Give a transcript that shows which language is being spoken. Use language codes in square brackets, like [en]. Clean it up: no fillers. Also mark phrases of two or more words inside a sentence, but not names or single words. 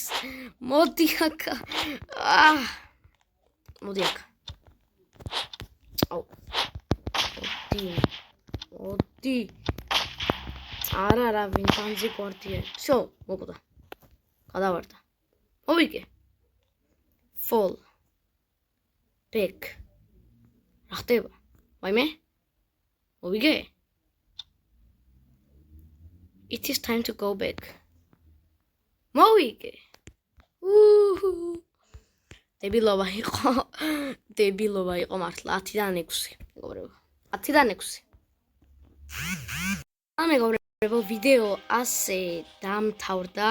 [ka] მოდი აქა. მოდი აქა. აუ. მოდი. არა, ვინტანზე გვარდია. всё, მოკვდა. გადავარდა. მოვიგე. fall. back. რა ხდება? ვაიმე? მოვიგე? [en] It is time to go back. [ka] მოვიგე. დებილობა იყო მართლა 10-დან 6, მეგობრებო. 10-დან 6. მეგობრებო, ვიდეო ასე დამთავრდა.